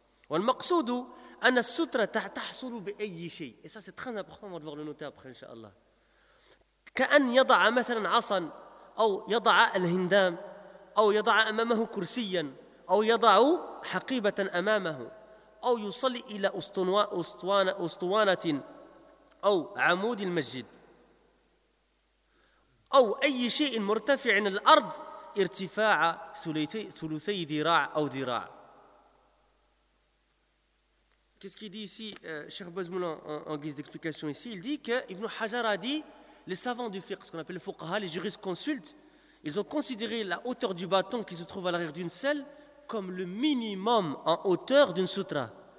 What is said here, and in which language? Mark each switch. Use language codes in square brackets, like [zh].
[ar] والمقصود أن السترة تحصل بأي شيء. [fr] Et ça c'est très important, on va devoir le noter après, inshallah. [ar] كأن يضع مثلا عصا أو يضع الهندام أو يضع أمامه كرسيا أو يضع حقيبة أمامه أو يصلي إلى أسطوانة أو عمود المسجد أو أي شيء مرتفع من الأرض ارتفاع ثلثي ذراع أو ذراع. [fr] Qu'est-ce qu'il dit ici, Cheikh Bazmoulan, en guise d'explication ici? Il dit que Ibn Hajar a dit, les savants du fiqh, ce qu'on appelle les fuqaha, les jurisconsultes, ils ont considéré la hauteur du bâton qui se trouve à l'arrière d'une selle comme le minimum en hauteur d'une sutra.